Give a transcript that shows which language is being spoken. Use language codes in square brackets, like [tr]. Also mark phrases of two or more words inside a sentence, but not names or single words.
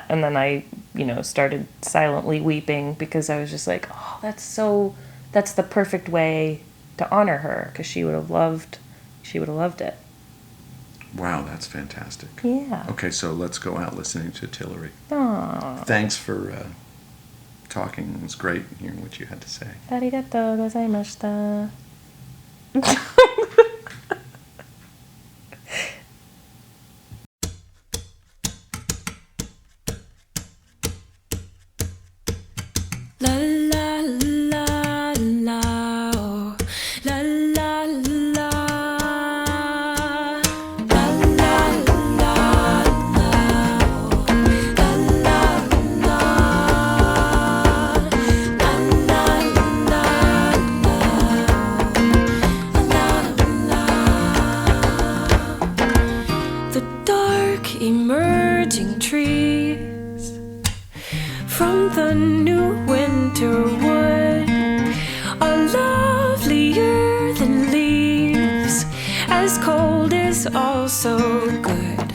[en] And then I, started silently weeping, because I was just like, oh, that's the perfect way to honor her, because she would have loved it. Wow, that's fantastic. Yeah. Okay, so let's go out listening to Tillery. Aww. Thanks for talking. It was great hearing what you had to say. [ja] ありがとうございました。 La la la la, oh. La la la. La la la la, oh. La la la. La la la la. [en] The dark emerging trees from the new winter wood are lovelier than leaves, as cold is also good.